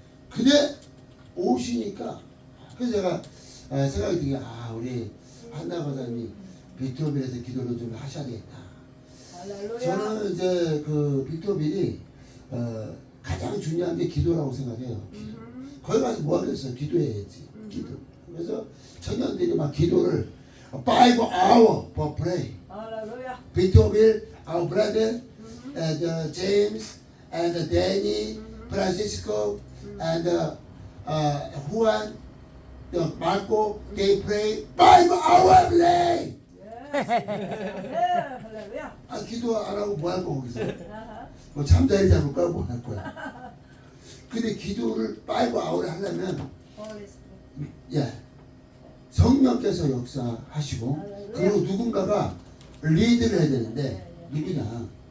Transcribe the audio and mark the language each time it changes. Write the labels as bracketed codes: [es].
[ko] 근데 오시니까 그래서 제가 생각이 드는 게 우리 한나 권사님이 빅토빌에서 기도를 좀 하셔야 되겠다. 할렐루야. 저는 이제 그 빅토빌이 가장 중요한 게 기도라고 생각해요. 거기 가서 뭐 하겠어요? 기도해야지. 기도. 그래서 청년들이 막 기도를 [en] 5 hour for pray. [ko] 할렐루야. [en] 빅토빌, our brother, and James, and Danny, Francisco, and Juan, Marco, they pray 5 hour every day. [ko] 할렐루야. 기도 안 하고 뭐 할 거 거기서? 아하. 뭐 잠자리 잡을 거야 뭐 할 거야? 근데 기도를 [en] 5 hour [ko] 하려면 [en] Holy Spirit. [ko] 예 성령께서 역사하시고 그리고 누군가가 리드를 해야 되는데 누구냐?